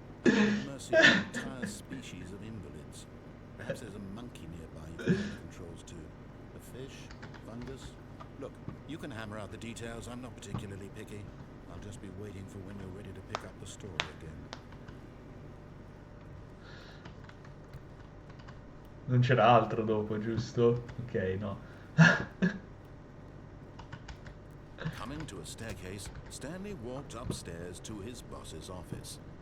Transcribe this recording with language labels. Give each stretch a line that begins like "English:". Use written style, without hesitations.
English: At the mercy of an entire species of invalids. Perhaps there's a monkey nearby you can learn the controls to. A fish? Fungus? Look, you can hammer out the details. I'm not particularly picky. I'll just be waiting for when you're ready to pick up the story again.
Italian: Non c'era altro dopo, giusto? Ok, no.
English: Coming to a staircase, Stanley walked upstairs to his boss's office.